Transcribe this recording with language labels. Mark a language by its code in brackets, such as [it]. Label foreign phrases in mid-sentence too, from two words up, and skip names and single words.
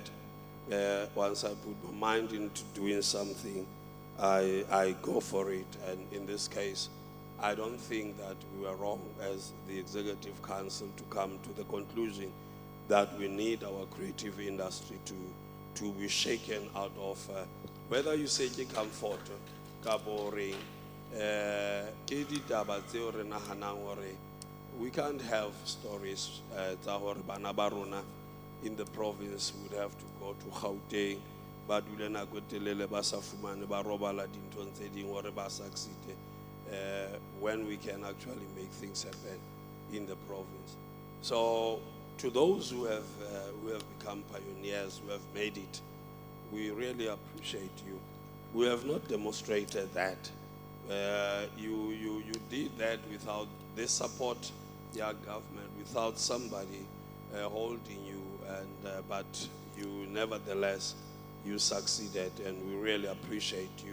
[en] Once I put my mind into doing something, I go for it. And in this case, I don't think that we were wrong as the Executive Council to come to the conclusion that we need our creative industry to be shaken out of, whether you say ke comfort, ka boring, [st] ke ditaba tseo re nahanang hore [en] we can't have stories [st] tsa hore bana ba rona [en] in the province would have to go to Gauteng, [st] ba dule nako e telele ba sa fumane ba robala dinthong tse ding hore ba succeed, [en] when we can actually make things happen in the province. So to those who have become pioneers, who have made it, we really appreciate you. We have not demonstrated that. You did that without the support, your government, without somebody holding you, and but you nevertheless you succeeded, and we really appreciate you.